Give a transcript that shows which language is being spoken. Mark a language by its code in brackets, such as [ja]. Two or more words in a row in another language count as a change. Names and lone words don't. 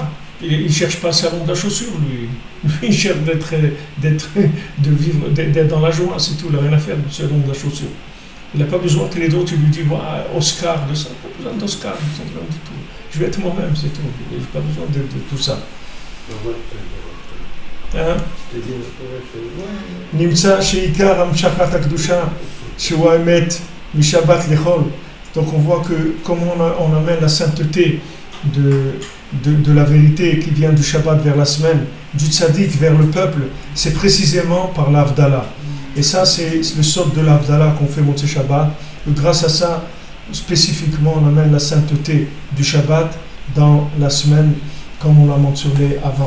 [fr] Il ne cherche pas le salon de la chaussure, lui. Il cherche d'être dans la joie, c'est tout. Il n'a rien à faire du salon de la chaussure. Il n'a pas besoin que les autres lui disent Oscar de ça. Il n'a pas besoin d'Oscar, du tout. Je vais être moi-même, c'est tout. Je n'ai pas besoin de tout ça. [he] נמצא שעיקר המשכת הקדושה שהוא אמת משבת לחול. [fr] Donc on voit que comment on amène la sainteté de la vérité qui vient du Shabbat vers la semaine, du tzaddik vers le peuple, c'est précisément par l'Avdallah. Et ça, c'est le sort de l'Avdallah qu'on fait [he] מוצאי שבת. [fr] Et grâce à ça, spécifiquement, on amène la sainteté du Shabbat dans la semaine, comme on l'a mentionné avant.